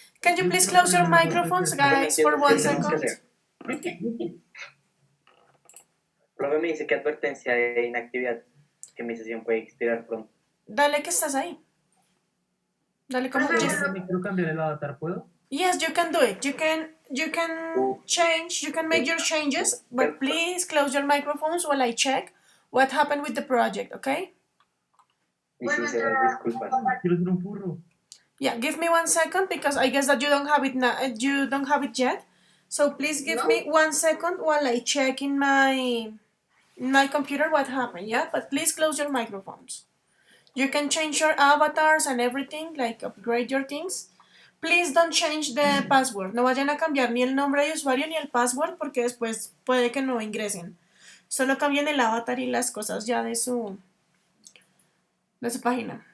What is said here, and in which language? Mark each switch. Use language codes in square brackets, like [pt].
[en] Can you please close your microphones, guys, for 1 [es] ¿Qué tenemos que [en] second? [es] hacer? Profe me dice que advertencia de inactividad, que mi sesión puede expirar pronto. Dale que estás ahí. Dale como Profe, [en] yes. [es] Me quiero cambiar el avatar, ¿puedo? [en] Yes, you can do it. You can change, you can make your changes, but please close your microphones while I check what happened with the project, okay? [es] Y sinceras disculpas. Quiero ser un furro. [en] Yeah, give me 1 second because I guess that you don't have it now. You don't have it yet. So please give me 1 second while I check in my computer what happened. Yeah, but please close your microphones. You can change your avatars and everything, like upgrade your things. Please don't change the password. [es] No vayan a cambiar ni el nombre de usuario ni el password porque después puede que no ingresen. Solo cambien el avatar y las cosas ya de su página.